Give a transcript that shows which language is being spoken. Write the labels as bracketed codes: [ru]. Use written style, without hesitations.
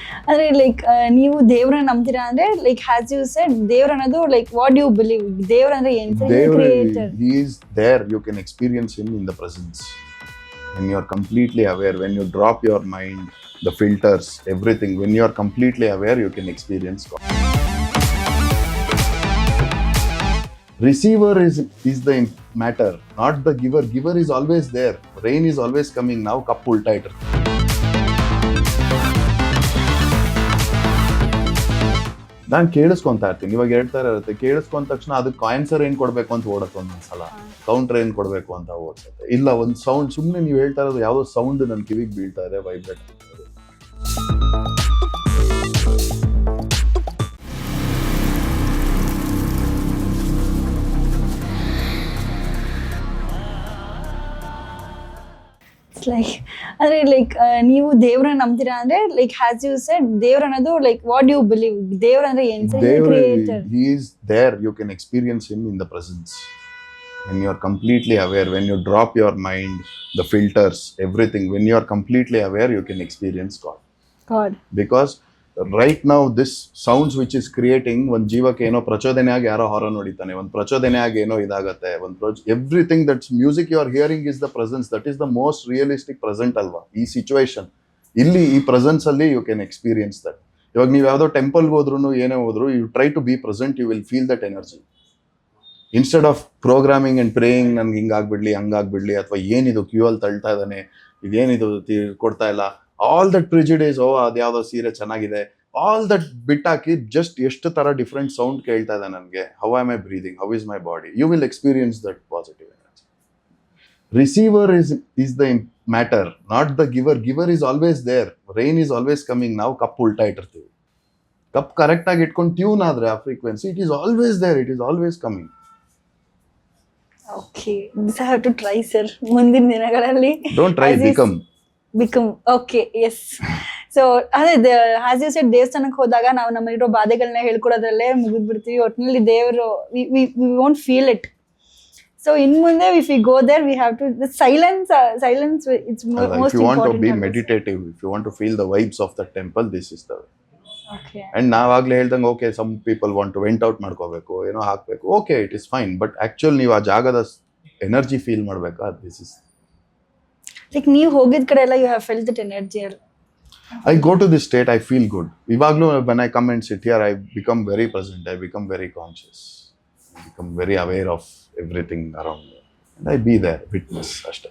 [kn] ಅಂದ್ರೆ ಲೈಕ್ ನೀವು ದೇವ್ರನ್ನ ನಂಬ್ತೀರಾ ಅಂದ್ರೆ ಲೈಕ್ [en] has you said [kn] ದೇವ್ರ ಅನ್ನೋದು ಲೈಕ್ [en] what you believe, [kn] ದೇವ್ರ ಅಂದ್ರೆ ಏನ್? [en] Creator. He is there, you can experience him in the presence. When you are completely aware, when you drop your mind, the filters, everything, when you are completely aware, you can experience God. Receiver is the matter, not the giver. Giver is always there. Rain is always coming. Now [kn] cup ulta itte. ನಾನು ಕೇಳಿಸ್ಕೊಂತಾ ಇರ್ತೀನಿ, ಇವಾಗ ಹೇಳ್ತಾ ಇರುತ್ತೆ, ಕೇಳಿಸ್ಕೊಂಡ ತಕ್ಷಣ ಅದಕ್ಕೆ answer ಏನ್ ಕೊಡ್ಬೇಕು ಅಂತ ಓಡುತ್ತೆ, ಒಂದೊಂದ್ಸಲ ಕೌಂಟರ್ ಏನ್ ಕೊಡ್ಬೇಕು ಅಂತ ಓಡ್ಸುತ್ತೆ. ಇಲ್ಲ ಒಂದು ಸೌಂಡ್, ಸುಮ್ಮನೆ ನೀವು ಹೇಳ್ತಾ ಇರೋದು ಯಾವುದೋ ಸೌಂಡ್ ನನ್ನ ಕಿವಿಗೆ ಬೀಳ್ತಾ ಇದೆ, ವೈಬ್ರೇಟ್ ಆಗ್ತಾ ಇದೆ. ಲೈಕ್ ಅಂದ್ರೆ ಲೈಕ್ ನೀವು ದೇವ್ರನ್ನ ನಂಬ್ತೀರಾ ಅಂದ್ರೆ ಲೈಕ್ [en] has you said [kn] ದೇವ್ರ ಅನ್ನೋದು ಲೈಕ್ [en] what you believe, [kn] ದೇವ್ರ ಅಂದ್ರೆ ಏನ್? [en] Creator. He is there, you can experience him in the presence. When you are completely aware, when you drop your mind, the filters, everything, when you are completely aware, you can experience God. Because right now this sounds which is creating, [kn] ಒಂದು ಜೀವಕ್ಕೆ ಏನೋ ಪ್ರಚೋದನೆ ಆಗಿ ಯಾರೋ horn ಹೊಡಿತಾನೆ, ಒಂದು ಪ್ರಚೋದನೆ ಆಗಿ ಏನೋ ಇದಾಗತ್ತೆ, [en] Everything that's music you are hearing is the presence. That is the most realistic present [kn] ಅಲ್ವಾ ಈ ಸಿಚುವೇಶನ್. ಇಲ್ಲಿ ಈ ಪ್ರೆಸೆನ್ಸ್ ಅಲ್ಲಿ [en] You can experience that. [kn] ಇವಾಗ ನೀವು ಯಾವುದೋ ಟೆಂಪಲ್ಗೆ ಹೋದ್ರು ಏನೇ ಹೋದ್ರು, [en] You try to be present, you will feel that energy. Instead of programming and praying, [kn] ನನ್ಗೆ ಹಿಂಗಾಗ್ಬಿಡ್ಲಿ ಹಂಗಾಗ್ಬಿಡ್ಲಿ, ಅಥವಾ ಏನಿದು ಕ್ಯೂ ಅಲ್ಲಿ ತಳ್ತಾ ಇದ್ದಾನೆ, ಇದೇನಿದು ಕೊಡ್ತಾ ಇಲ್ಲ, ಆಲ್ ದಟ್ ಪ್ರಿಜಿಡೇಸ್, ಅದ್ಯಾವುದೋ ಸೀರೆ ಚೆನ್ನಾಗಿದೆ, ಆಲ್ ದಟ್ ಬಿಟ್ಟಾಕಿ ಜಸ್ಟ್ ಎಷ್ಟು ತರ ಡಿಫ್ರೆಂಟ್ ಸೌಂಡ್ ಕೇಳ್ತಾ ಇದೆ ನನಗೆ, [en] How am I breathing, how is my body, you will experience that positive energy. Receiver is the matter, not the giver. Giver is always there. Rain is always coming. [kn] ನಾವು cup ಉಲ್ಟಾ ಇಟ್ಟಿರ್ತೀವಿ. Cup correct ಆಗಿ ಇಟ್ಕೊಂಡು tune ಆದ್ರೆ ಆ frequency, [en] It is always there, it is always coming. Okay, this I have to try sir [kn] ಮುಂದಿನ ದಿನಗಳಲ್ಲಿ. [en] Don't try, become. Okay, yes. [kn] So ಅದೇ ಹ್ಯಾಸ್ ಯು ಸೆಡ್ ದೇವಸ್ಥಾನಕ್ಕೆ ಹೋದಾಗ ನಾವು ನಮ್ಮಲ್ಲಿರೋ ಬಾಧೆಗಳನ್ನ ಹೇಳ್ಕೊಡೋದ್ರಲ್ಲೇ ಮುಗಿದ್ಬಿಡ್ತೀವಿ. ಒಟ್ಟಿನಲ್ಲಿ ದೇವರು [en] We won't feel it. So ಇನ್ ಮುಂದೆ if we go there we have to silence it's most if you want to important. be meditative, if you want to feel the vibes of the temple, this is the way. Okay, [kn] and ನಾವಾಗ್ಲೇ ಹೇಳ್ದಂಗೆ, okay [en] some people want to vent out [kn] ಮಾಡ್ಕೋಬೇಕು, ಏನೋ ಹಾಕ್ಬೇಕು, [en] okay it is fine, [kn] but actual ನೀವು ಆ ಜಾಗದ energy feel ಮಾಡ್ಬೇಕಾ, this is [en] like [kn] ನೀವು ಹೋಗಿದ ಕಡೆ ಎಲ್ಲ [en] You have felt that energy. I go to this state, I feel good. Ivaglu when I come and sit here, I become very present, I become very conscious, I become very aware of everything around me, and I be there, witness ಅಷ್ಟೇ.